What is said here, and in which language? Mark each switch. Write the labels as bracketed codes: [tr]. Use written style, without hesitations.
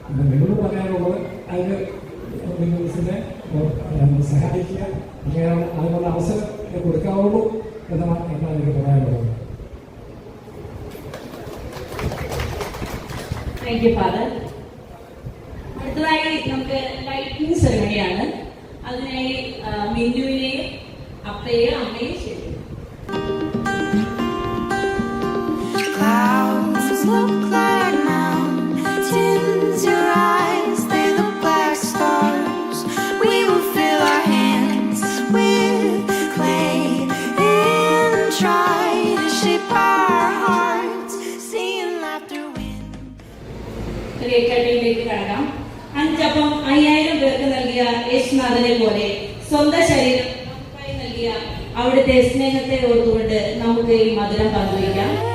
[ml] നിങ്ങളോട് പറയാനുള്ളത് അതിന് മിന്നുസിനെ സഹായിക്കുക, അങ്ങനെ അതിനുള്ള അവസരം കൊടുക്കാവുള്ളൂ എന്നാണ് എനിക്ക് പറയാനുള്ളത്. [en] Thank you father. [ml] അടുത്തതായി നമുക്ക് ലൈറ്റിംഗ് സെറമണിയാണ്. അതിനായി മിന്നുവിനെയും അപ്പയെയും അമ്മയും ശരി. [en] Clouds look like mountains, your eyes, they look like stars. We will fill our hands with clay and try to shape our hearts, seeing laughter win. [ml] കേക്കട്ടിലേക്ക് കടക്കാം. 5 അപ്പം 5000 പേർക്ക് നൽകിയ യേശുനാഥനെ പോലെ സ്വന്തം ശരീരം നമുക്കായി നൽകിയ അവിടുത്തെ സ്നേഹത്തെ ഓർത്തുകൊണ്ട് നമുക്ക് ഈ മധുരം പങ്കുവയ്ക്കാം.